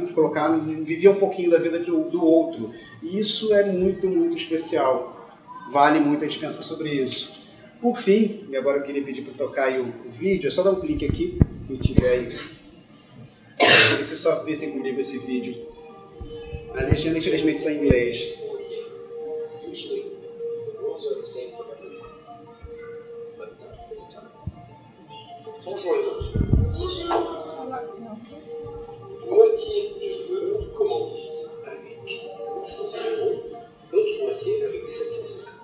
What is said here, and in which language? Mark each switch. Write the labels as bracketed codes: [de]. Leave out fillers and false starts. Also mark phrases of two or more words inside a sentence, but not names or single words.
[pt] Viver um pouquinho da vida do outro. E isso é muito, muito especial. Vale muito a gente pensar sobre isso. Por fim, e agora eu queria pedir para tocar aí o vídeo, é só dar um clique aqui, quem tiver aí. Queria que vocês só vissem comigo esse vídeo. A legenda, infelizmente, está em inglês. [fr] Moitié du jeu commence avec 800 euros, l'autre moitié avec 750.